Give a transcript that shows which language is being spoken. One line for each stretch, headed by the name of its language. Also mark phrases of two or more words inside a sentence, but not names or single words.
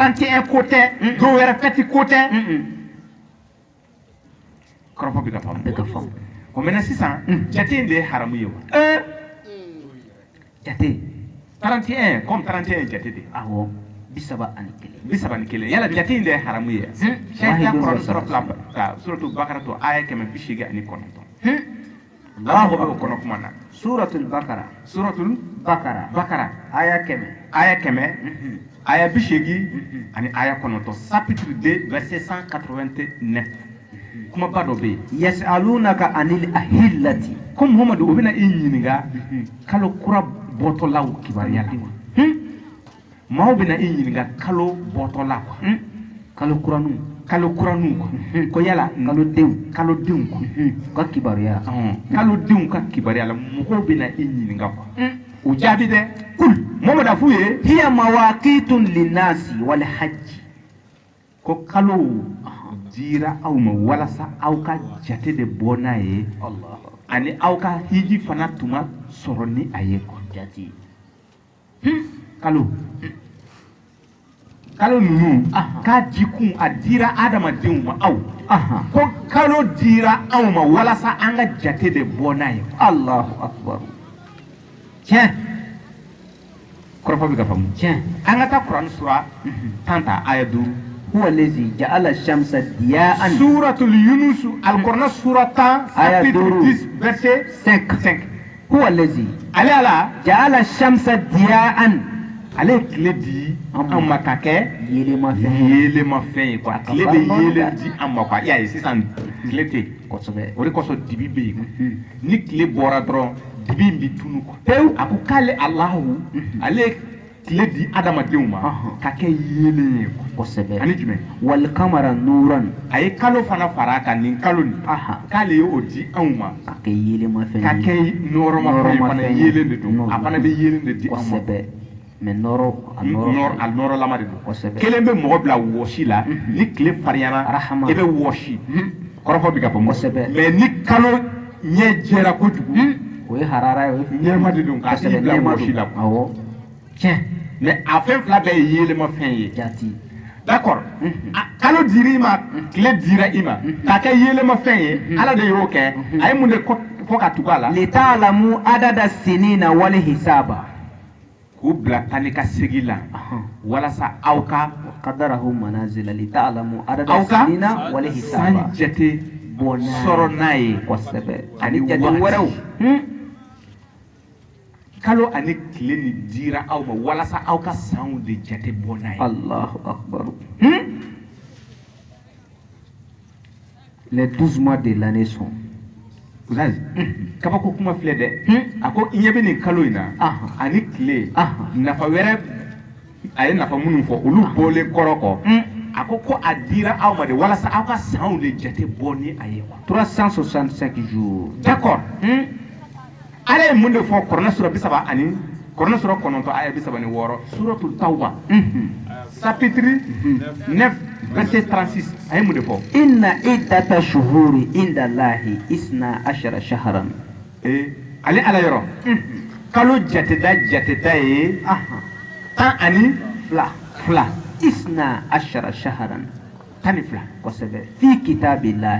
Bambara: 31 ko tɛ dɔw wɛrɛ fɛti ko tɛ kɔrɔfɔ bɛ ka faamu bɛ ka faamu o mɛnɛ sisan jate in de ye haramu ye wa jate 31 comme 31 jate de awɔ 31 yala jate in de ye haramu ye sariya kɔrɔ sɔrɔ fila ka suratu bakara to aya 189 Allah bɛ o kɔnɔ kuma na suratul bakara aya 100 aya 80 ani aya 9
French: chapitre 2 verset 189
Bambara: kuma ba dɔ bɛ yen
Arabic: يسألونك عن الأهلة
Bambara: ko Muhamadu o bɛna i ɲininka kalo kura bɔtɔlaw kibaruya la maaw bɛna i ɲininka kalo bɔtɔla quoi kalo kuranu quoi ko yala kalodenw quoi ka kibaruya kalodenw ka kibaruya la mɔgɔw bɛna i ɲininka quoi o jaabi dɛ kul Muhamadu a f'u ye
Arabic: هي مواقيت للناس والحج
Bambara: ko kalo dira aw ma walasa aw ka jate de bɔ n'a ye ani aw ka hiji fana tuma sɔrɔ ni a ye quoi jate kalo ninnu k'a dikun a dira adamadenw ma aw ko kalo dira aw ma walasa an ka jate de bɔ n'a ye
Arabic: الله أكبر tiɲɛ
Bambara: kɔrɔfɔ bɛ ka faamu tiɲɛ an ka taa Kuran sura 10 ta aya 5
Arabic: هو الذي جعل الشمس ضياء
Bambara: suratul Yunus al-Quran sura 10 aya
French: chapitre 10 verset 5
Arabic: هو الذي
Bambara: ale ala
Arabic: جعل الشمس ضياء
Bambara: ale tile di an ma ka kɛ yelemafɛn ye quoi tile bɛ yelen di an ma quoi y'a ye sisan tile tɛ kosɛbɛ o de kosɔn dibi bɛ yen ni tile bɔra dɔrɔn dibi in bɛ tunu quoi pewu a ko k'ale Alahu ale tile di adamadenw ma ka kɛ yelen ye kosɛbɛ ani jumɛn
Arabic: والقمر نورا
Bambara: a ye kalo fana fara a kan nin kalo nin k'ale ye o di anw ma ka kɛ yelemafɛn ka kɛ nɔrɔmafɛn ye fana yelen de don a fana bɛ yelen de di an ma mais nɔrɔ a nɔrɔlama de don kelen bɛ mɔgɔ bila wɔsi la ni tile farinyana i bɛ wɔsi kɔrɔfɔ bɛ ka fɔ mais ni kalo ɲɛ jɛra kojugu o ye harara ye ɲɛma de don k'a tigi bila wɔsi la awɔ tiɲɛ mais a fɛn fila bɛɛ ye yelemafɛn ye jati d'accord kalo dira i ma tile dira i ma k'a kɛ yelemafɛn ye ala de y'o kɛ a ye mun de fɔ ka tugu a la
Arabic: لتعلموا عدد السنين والحساب
Bambara: k'u bila tan ni ka segin la walasa aw ka
Arabic: قدره منازل لتعلموا عدد السنين والحساب
Bambara: san jate sɔrɔ n'a ye kosɛbɛ ani jate wɛrɛw kalo ani tile ni dira aw ma walasa aw ka sanw de jate bɔ n'a ye
Arabic: الله أكبر
French: les 12 mois de l'année sont
Bambara: Uzazi kabako kuma filɛ dɛ a ko i ɲɛ bɛ nin kalo in na ani tile nafa wɛrɛ a ye nafa minnu fɔ olu bɔlen kɔrɔ kɔ a ko a dira aw ma de walasa aw ka sanw de jate bɔ ni a ye
French: 365 jours
Bambara: d'accord ala ye mun de fɔ Kuranɛ sura 30 ani Kuranɛ sura 9 aya 36 suratul Tawba
French: chapitre 9 verset 36
Bambara: a ye mun de fɔ
Arabic: إن عدة الشهور عند الله 12 شهرا
Bambara: ale ala yɔrɔ kalo jateda ye 10 ani fila
Arabic: 12 شهرا 12 kosɛbɛ في كتاب الله